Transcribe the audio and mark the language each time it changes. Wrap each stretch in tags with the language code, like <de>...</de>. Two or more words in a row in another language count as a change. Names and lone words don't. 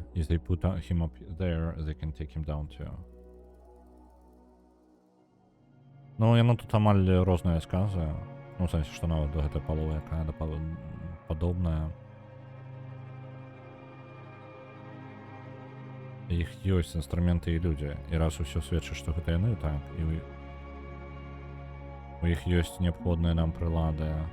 <en>If they put him up there, they can take him down too.</en> <be>Ну, яно тут амаль рознае сказы. Ну, в сэнсе, што нават гэта палова якая-то падобная. Іх ёсць інструменты і людзі. І раз усё сведчыць, што гэта яны, так, і у іх ёсць неабходныя нам прылады.</be>